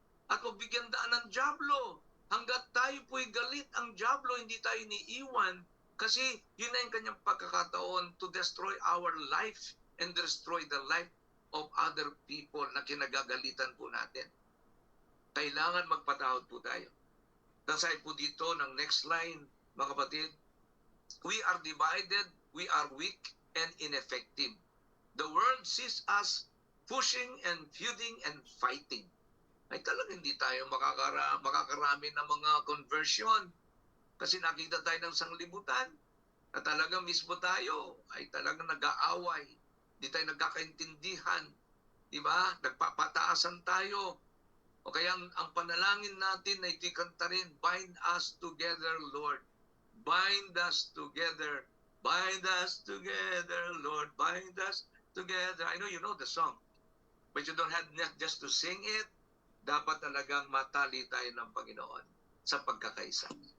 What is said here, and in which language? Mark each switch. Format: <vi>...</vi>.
<tl>At huwag bigyan daan ng dyablo. Hanggat tayo po'y galit, ang dyablo, hindi tayo niiwan. Kasi yun na yung kanyang pagkakataon</tl> <en>to destroy our life and destroy the life of other people</en> <tl>na kinagagalitan po natin. Kailangan magpatawad po tayo. Dasay po dito ng next line, mga kapatid.</tl> <en>We are divided, we are weak and ineffective. The world sees us pushing and feuding and fighting.</en> <tl>Ay talagang hindi tayo makakarami ng mga conversion. Kasi nakita tayo ng sanglibutan na talagang mismo tayo ay talagang nag-aaway. Hindi tayo nagkakaintindihan. Diba? Nagpapataasan tayo. O kaya ang panalangin natin ay ikanta rin,</tl> <en>bind us together, Lord. Bind us together. Bind us together, Lord. Bind us together. I know you know the song. But you don't have just to sing it.</en> <tl>Dapat talagang matali tayo ng Panginoon sa pagkakaisa.</tl>